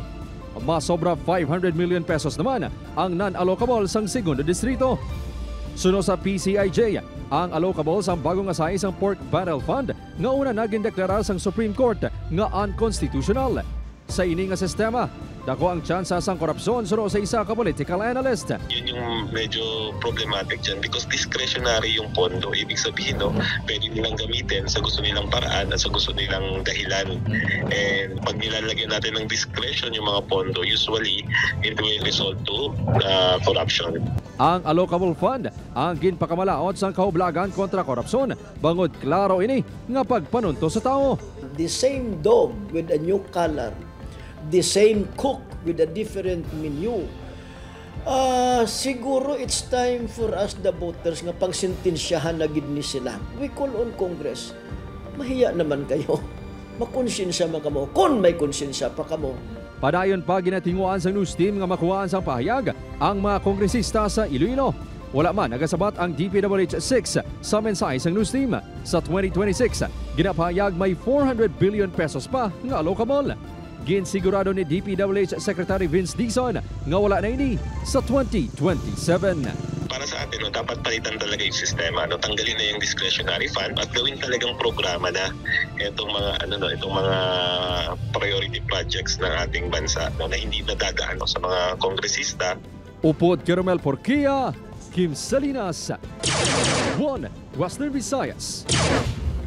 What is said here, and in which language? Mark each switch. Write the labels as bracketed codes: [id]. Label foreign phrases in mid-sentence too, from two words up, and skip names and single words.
[hil] Masobra 500 million pesos naman ang non-allocable sang 2nd distrito. Suno sa PCIJ, ang allocable sang bagong asay sang Pork Barrel Fund nga una naging deklara sang Supreme Court nga unconstitutional. Sa ini nga sistema, dako ang tsansa sang korupsyon suno sa isa ka [en] political analyst. [tl] Yun yung medyo problematic dyan [en] because discretionary [tl] yung pondo. Ibig sabihin, no, pwede nilang gamitin sa gusto nilang paraan at sa gusto nilang dahilan. And pag nilalagyan natin ng discretion yung mga pondo, [en] usually it will result to corruption. [hil] Ang [en] allocable fund [hil] ang ginpakamalaot sang kahublagan kontra korupsyon. Bangod klaro ini nga pagpanunto sa tao. [en] The same dog with a new color, the same cook with a different menu. [hil] Siguro [en] it's time for us the voters [hil] nga pagsintensyahan na gid ni sila. [en] We call on Congress. [tl] Mahiya naman kayo. [hil] Makonsensya man kamo. Kung may konsensya pa kamo. Padayon pa ginatinguan sa [en] news team [hil] nga makuhaan sang pahayag ang mga kongresista sa Iloilo. Wala man nagasabat ang DPWH 6 sa mensahe sang [en] news team. [hil] Sa 2026, ginapahayag may 400 billion pesos pa nga allocable. Ginsigurado ni DPWH Secretary Vince Dizon nga wala na ini sa 2027. [tl] Para sa atin, no, dapat palitan talaga yung sistema, no, tanggalin na yung [en] discretionary fund [tl] at gawin talagang programa na itong mga [en] priority projects [tl] ng ating bansa, no, na hindi nadadaan, no, sa mga kongresista. [hil] Upod Caramel Porquia, Kim Salinas, 1 Western Visayas.